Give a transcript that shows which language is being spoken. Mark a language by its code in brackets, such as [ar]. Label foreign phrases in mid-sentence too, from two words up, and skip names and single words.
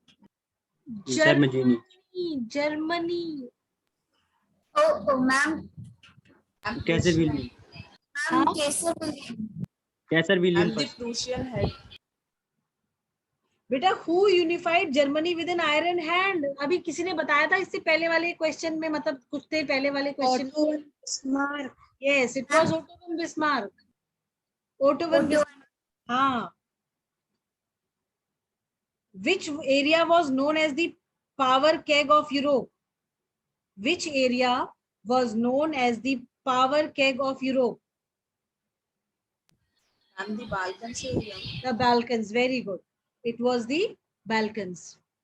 [en] Giuseppe Mazzini. Germany. Oh, ma'am. Kaiser Wilhelm. Ma'am, Kaiser Wilhelm. Kaiser Wilhelm And the first. Prussian head. बेटा, who unified Germany with an iron hand? [hi] अभी किसी ने बताया था इससे पहले वाले क्वेश्चन में, मतलब कुछ देर पहले वाले क्वेश्चन. [en] Otto von Bismarck. Yes, it was Otto von Bismarck. Otto von Bismarck. [hi] हाँ. [en] Which area was known as the power keg of Europe? Which area was known as the power keg of Europe? And the Balkans area. The Balkans, very good. It was the Balkans.